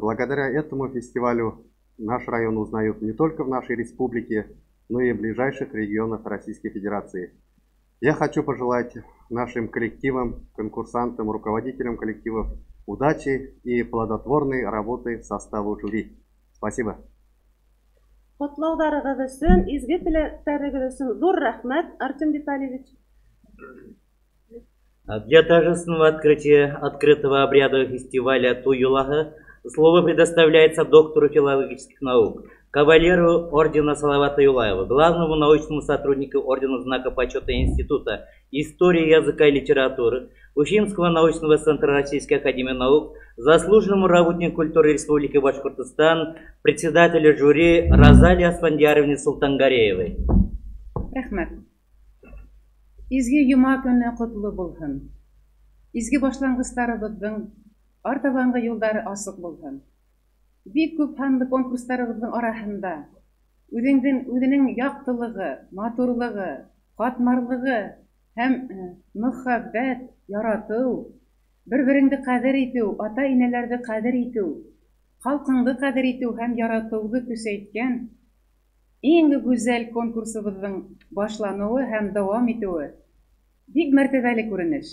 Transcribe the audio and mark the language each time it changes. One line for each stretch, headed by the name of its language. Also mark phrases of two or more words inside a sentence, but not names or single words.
Russian: Благодаря этому фестивалю наш район узнают не только в нашей республике, но и в ближайших регионах Российской Федерации. Я хочу пожелать нашим коллективам, конкурсантам, руководителям коллективов удачи и плодотворной работы составу жюри. Спасибо.
Bashkir: Котлаударығыҙ өсөн, изге теләктәрегеҙ өсөн ҙур рәхмәт, Артем Витальевич.
Russian: Для торжественного открытия открытого обрядового фестиваля Туй-Юлаха слово предоставляется доктору филологических наук, кавалеру ордена Салавата Юлаева, главному научному сотруднику ордена Знака почета Института истории языка и литературы, Уфимского научного центра Российской академии наук, заслуженному работнику культуры Республики Башкортостан, председателю жюри Розалии Асфандияровне Султангареевой.
Bashkir: Рәхмәт. Изге йома көне ҡотло булһын. Изге башланғыстарыбыҙҙың артабанғы юлдары асыҡ булһын. Бик күп һанлы конкурстарыбыҙҙың араһында үҙенең яҡтылығы, матурлығы, ҡатмарлығы һәм мөхәббәт, яратыу, бер-береңде ҡәҙер итеү, ата-инәләрҙе ҡәҙер итеү, халҡыңды ҡәҙер итеү һәм яратыуҙы көсәйткән иң гүзәл конкурсыбыҙҙың башланыуы һәм дауам итеүе бик мәртәбәле күренеш.